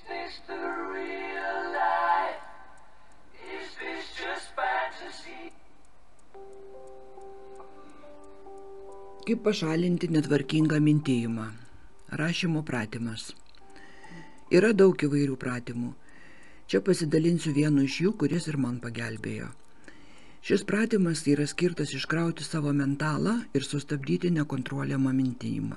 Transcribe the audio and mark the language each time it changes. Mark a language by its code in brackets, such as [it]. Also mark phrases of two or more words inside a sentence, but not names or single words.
[en] this the real life? Is this just fantasy? [lt] Kaip pašalinti netvarkingą mintėjimą? Rašymo pratimas. Yra daug įvairių pratimų. Čia pasidalinsiu vienu iš jų, kuris ir man pagelbėjo. Šis pratimas yra skirtas iškrauti savo mentalą ir sustabdyti nekontroliuojamą mintėjimą.